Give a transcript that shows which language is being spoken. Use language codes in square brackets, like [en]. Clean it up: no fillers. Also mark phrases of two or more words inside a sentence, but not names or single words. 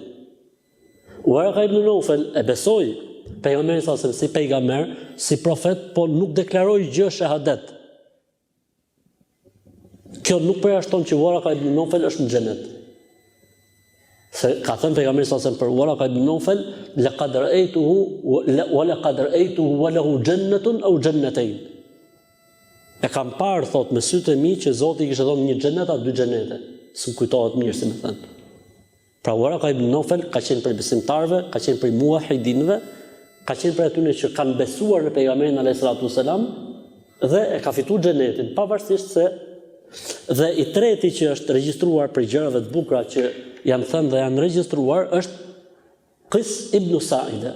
[sq] Waraka ibn Nawfal e besoi pejgamberin [ar] صلى الله عليه وسلم [sq] si pejgamber, si profet, po nuk deklaroi gjë shahadet. Kjo nuk përjashton që Waraka ibn Nawfal është në xhenet. Se ka thënë pejgamberi [ar] صلى الله عليه وسلم [sq] për Waraka ibn Nawfal, [ar] لقد رأيته ولقد رأيته وله جنة أو جنتان. [sq] E kam parë thot me sytë e mi që Zoti i kishte dhënë një xhenet apo dy xhenete. S'm kujtohet mirë si më thënë. Pra Waraka ibn Nawfal ka qenë për besimtarëve, ka qenë për muahidinëve, ka qenë për atyre që kanë besuar në pejgamberin [ar] عليه الصلاة والسلام [sq] dhe e ka fituar xhenetin, pavarësisht se dhe i treti që është regjistruar për gjërave të bukura që janë thënë dhe janë regjistruar është Qis ibn Sa'ida.